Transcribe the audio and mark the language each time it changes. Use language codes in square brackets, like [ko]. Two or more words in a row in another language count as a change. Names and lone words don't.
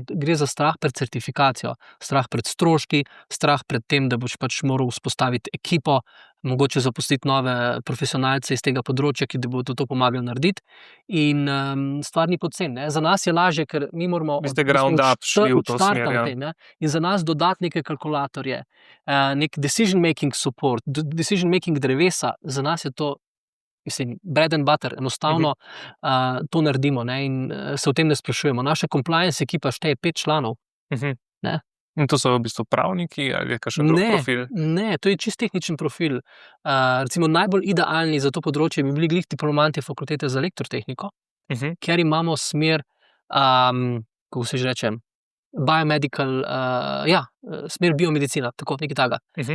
[sl] Gre za strah pred certifikacijo, strah pred stroški, strah pred tem, da boš pač moral vzpostaviti ekipo, mogoče zaposliti nove profesionalce iz tega področja, ki ti bodo to pomagali narediti. In stvar ni poceni. Za nas je lažje, ker mi moramo Vi ste [en] ground up [sl] šli v to smer, ja. ne? In za nas dodati neke kalkulatorje, nek [en] decision making support, decision making [sl] drevesa, za nas je to, mislim, [en] bread and butter, [sl] enostavno to naredimo, ne? In se o tem ne sprašujemo. Naša compliance ekipa šteje 5 članov. Ne? In to so v bistvu pravniki ali je kakšen drug profil? Ne, to je čist tehničen profil. Recimo najbolj idealni za to področje bi bili glih diplomanti fakultete za elektrotehniko, ker imamo smer, kako se že reče, biomedical, smer biomedicina, tako nekaj takega.